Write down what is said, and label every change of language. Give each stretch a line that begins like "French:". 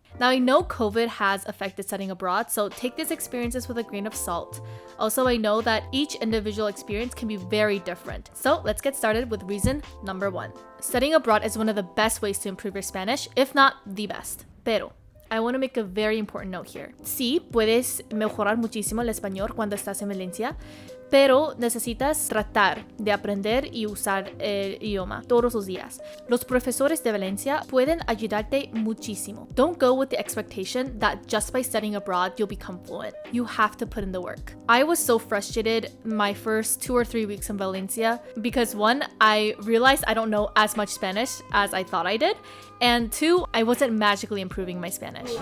English: Now, I know COVID has affected studying abroad, so take these experiences with a grain of salt. Also, I know that each individual experience can be very different. So let's get started with reason number 1. Studying abroad is one of the best ways to improve your Spanish, if not the best.
Spanish: Pero
English: I want to make a very important note here.
Spanish: Sí, puedes mejorar muchísimo el español cuando estás en Valencia, pero necesitas tratar de aprender y usar el idioma todos los días. Los profesores de Valencia pueden ayudarte muchísimo.
English: Don't go with the expectation that just by studying abroad you'll become fluent. You have to put in the work. I was so frustrated my first 2 or 3 weeks in Valencia because 1, I realized I don't know as much Spanish as I thought I did, and 2, I wasn't magically improving my Spanish.